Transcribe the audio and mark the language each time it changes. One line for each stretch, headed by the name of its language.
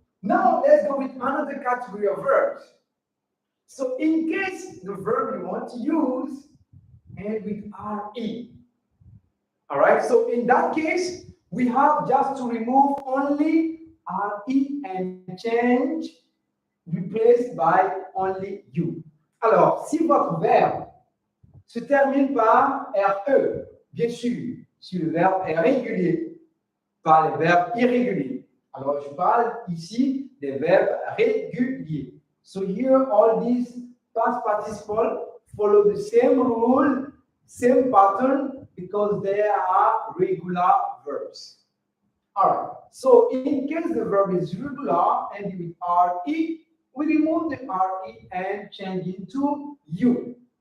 English: Now, let's go with another category of verbs. So, in case the verb you want to use end with RE. All right, so in that case, we have just to remove only RE and change, replaced by only U.
French: Alors, si votre verbe se termine par RE, bien sûr, si le verbe est régulier, pas les verbes irréguliers. Alors, je parle ici des verbes réguliers.
English: So here, all these past participles follow the same rule, same pattern, because they are regular verbs. All right. So in case the verb is regular and with RE, we remove the RE and change into U.